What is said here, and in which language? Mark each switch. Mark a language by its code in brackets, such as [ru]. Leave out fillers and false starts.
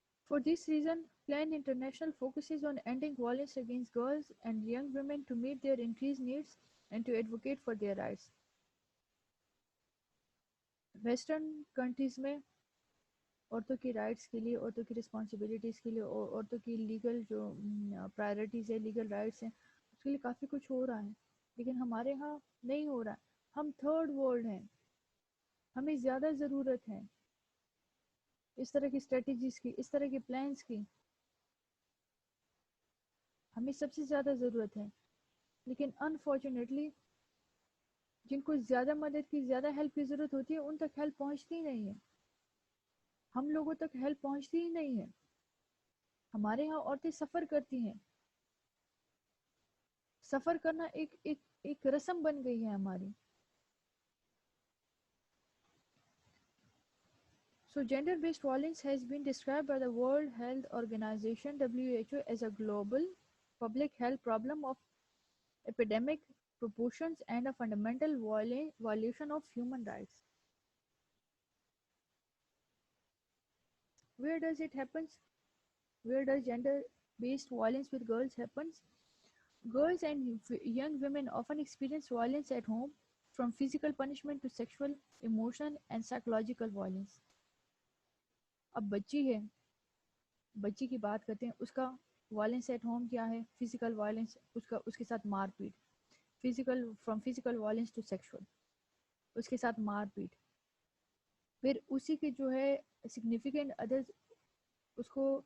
[en] For this reason, Plan International focuses on ending violence against girls and young women to meet their increased needs and to advocate for their rights. [ur] Western countries میں عورتوں کی rights کے لیے، عورتوں کی responsibilities کے لیے، عورتوں کی لیگل جو پرائرٹیز ہے، لیگل رائٹس ہیں، اس کے لیے کافی کچھ ہو رہا ہے، لیکن ہمارے ہاں نہیں ہو رہا. ہم تھرڈ ورلڈ ہیں، ہمیں زیادہ ضرورت ہے اس طرح کی اسٹریٹجیز کی، اس طرح کے پلانس کی، ہمیں سب سے زیادہ ضرورت ہے. لیکن انفارچونیٹلی جن کو زیادہ مدد کی، زیادہ ہیلپ کی ضرورت ہوتی ہے، ان تک ہیلپ پہنچتی نہیں ہے، ہم لوگوں تک ہیلپ پہنچتی ہی نہیں ہے. ہمارے ہاں عورتیں سفر کرتی ہیں، سفر کرنا ایک رسم بن گئی ہے ہماری. [en] So gender-based violence has been described by the World Health Organization (WHO) as a global public health problem of epidemic proportions and a fundamental violation of human rights. Where does it happen? Where does gender-based violence with girls happens? Girls and young women often experience violence at home, from physical punishment to sexual, emotional, and psychological violence. [ur] اب بچی ہے، بچی کی بات کرتے ہیں، اس کا violence at home کیا ہے؟ فزیکل وائلنس، اس کے ساتھ مار پیٹ، [en] from physical violence to sexual, [ur] اس کے ساتھ مار پیٹ. پھر اسی کے جو ہے سگنیفیکنٹ ادرس اس کو